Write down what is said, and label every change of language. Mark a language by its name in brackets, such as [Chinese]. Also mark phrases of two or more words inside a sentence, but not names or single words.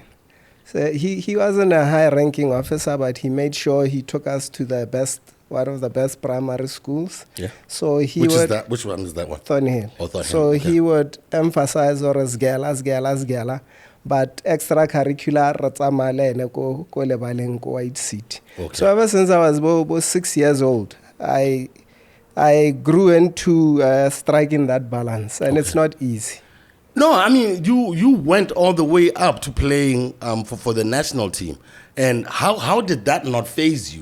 [English] So he wasn't a high-ranking officer, but he made sure he took us to one of the best primary schools. Yeah. So Which one is that one? Thornhill. Oh, Thornhill. So okay. he would emphasize as gala, but extracurricular [Tswana] ko lebaleng ko [English] White City. Okay. So ever since I was about 6 years old, I grew into striking that balance, and it's not easy. No, I mean you went all the way up to playing for the national team, and how did that not faze you?